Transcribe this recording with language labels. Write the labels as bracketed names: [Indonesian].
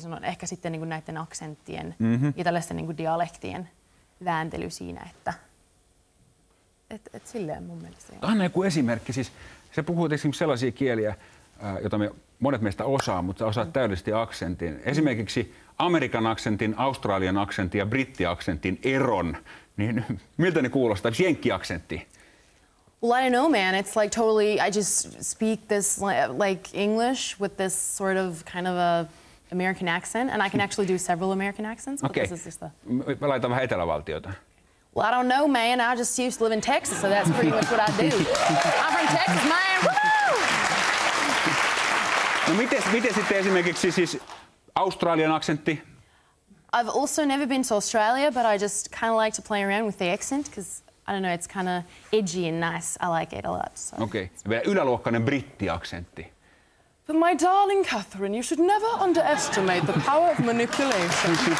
[Finnish] Se on ehkä sitten niin kun näiden aksenttien ja tällaisten niin kun dialektien vääntely siinä, että silleen mun mielestä. Anna joku esimerkki. Siis, sä puhut esimerkiksi sellaisia kieliä, joita monet meistä osaa, mutta sä osaat täydellisesti aksentin. Esimerkiksi Amerikan aksentin, Australian aksentin ja brittiaksentin eron. Niin miltä ne kuulostaa? Jenkki-aksentti. [English] Well, I don't know, man. It's like totally, I just speak this like English with this sort of kind of a American accent, and I can actually do several American accents. [Finnish] Okei. Mä laitan vähän etelävaltiota. [English] Well, I don't know, man. I just used to live in Texas, so that's pretty much what I do. I'm from Texas, man. Woo! [Finnish] No miten sitten esimerkiksi siis Australian aksentti? [English] I've also never been to Australia, but I just kind of like to play around with the accent because I don't know, it's kind of edgy and nice. I like it a lot. So. [Finnish] Okei. Vielä yläluokkainen brittiaksentti. [English] But my darling Catherine, you should never underestimate the power of manipulation.